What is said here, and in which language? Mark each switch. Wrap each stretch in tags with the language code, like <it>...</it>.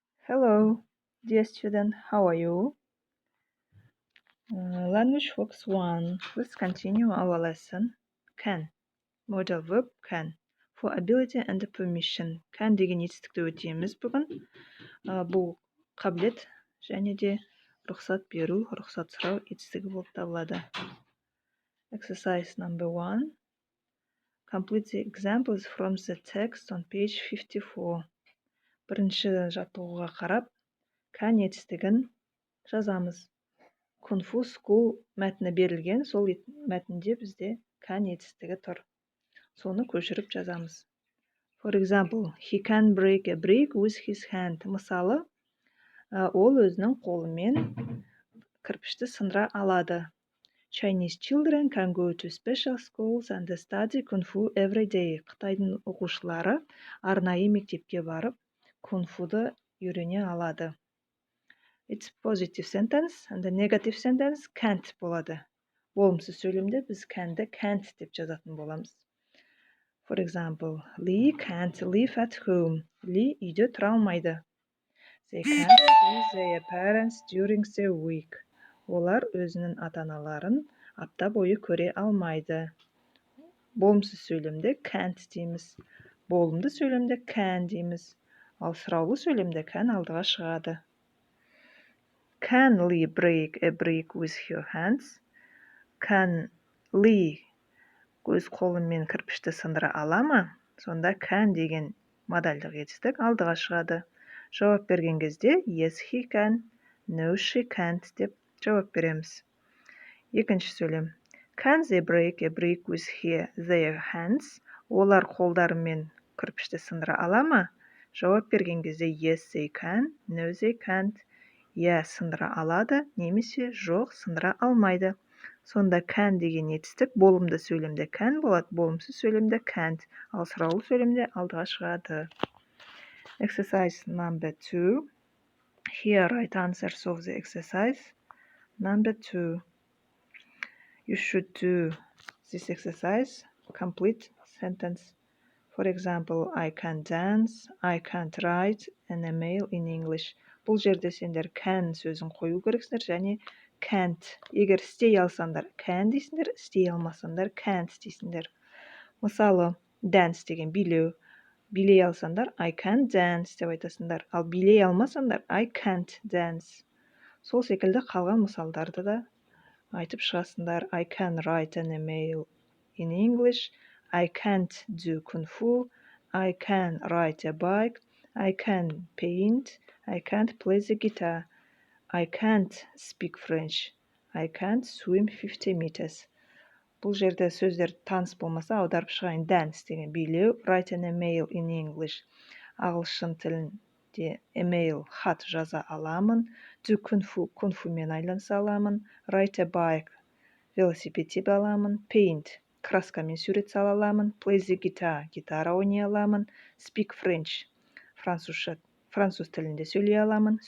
<en>Hello, dear student, how are you? Language Focus 1. Let's continue our lesson. Can. Modal verb can. For ability and permission.</en> <kk>Can деген етістікті өтеміз бүгін. Бұл қабілет және де рұқсат беру, рұқсат сұрау етістігі болып табылады.</kk> <en>Exercise number 1. Complete the examples from the text on page 54.</en> <kk>Бірінші жаттығуға қарап, can етістігін жазамыз. Кунг-фу скул мәтіні берілген, сол мәтінде бізде can етістігі тұр. Соны көшіріп жазамыз.</kk> <en>For example, he can break a brick with his hand.</en> <kk>Мысалы, ол өзінің қолымен кірпішті сындыра алады.</kk> <en>Chinese children can go to special schools and study кунг-фу every day.</en> <kk>Қытайдың оқушылары арнайы мектепке барып, кунг-фуды үйрене алады.</kk> <en>It's positive sentence and the negative sentence can't</en> <kk>болады. Болымсыз сөйлемде біз can'ді can't деп жазатын боламыз.</kk> <en>For example, Lee can't live at home.</en> <kk>Lee үйде тұра алмайды.</kk> <en>They can't see their parents during the week.</en> <kk>Олар өзінің ата-аналарын апта бойы көре алмайды. Болымсыз сөйлемде can't дейміз. Болымды сөйлемде can дейміз. Ал сұраулы сөйлемде can алдыға шығады.</kk> <en>Can Lee break a brick with her hands?</en> <kk>Can Lee өз қолымен кірпішті сындыра ала ма? Сонда can деген модальдық етістік алдыға шығады. Жауап берген кезде</kk> <en>yes he can, no she can't</en> <kk>деп жауап береміз. Екінші сөйлем.</kk> <en>Can they break a brick with their hands?</en> <kk>Олар қолдарымен кірпішті сындыра ала ма? Жауап берген кезде</kk> <en>yes they can, no they can't.</en> <kk>Я сындыра алады, немесе жоқ сындыра алмайды. Сонда can деген етістік болымды сөйлемде can болады, болымсыз сөйлемде can't, ал сұраулы сөйлемде алдыға шығады.</kk> <en>Exercise number 2. Here write answers of the exercise number 2. You should do this exercise complete sentence. For example, I can dance, I can't write an email in English.</en> <kk>Бұл жерде сендер can сөзін қою керексіңдер және can't. Егер істей алсаңдар can дейсіңдер, істей алмасаңдар can't дейсіңдер. Мысалы, dance деген билеу. Билей алсаңдар</kk> <en>I can dance</en> <kk>деп айтасыңдар. Ал билей алмасаңдар</kk> <en>I can't dance.</en> <kk>Сол секілді қалған мысалдарды да айтып шығасыңдар.</kk> <en>I can write an email in English. I can't do kung-fu. I can ride a bike. I can paint. I can't play the guitar. I can't speak French. I can't swim 50 meters.</en> <kk>Бұл жерде сөздер таныс болмаса аударып шығайын.</kk> <en>Dance</en> <kk>деген билеу,</kk> <en>write an email in English.</en> <kk>Ағылшын тілінде email, хат жаза аламын.</kk> <en>Do kung-fu,</en> <kk>кунг-фумен айланса аламын.</kk> <en>Ride a bike,</en> <kk>велосипед тебе аламын. Paint, краскамен сурет сала аламын.</kk> <en>Play the guitar,</en> <kk>гитара ойнай аламын.</kk> <en>Speak French,</en> <kk>француз тілінде сөйлей аламын.</kk>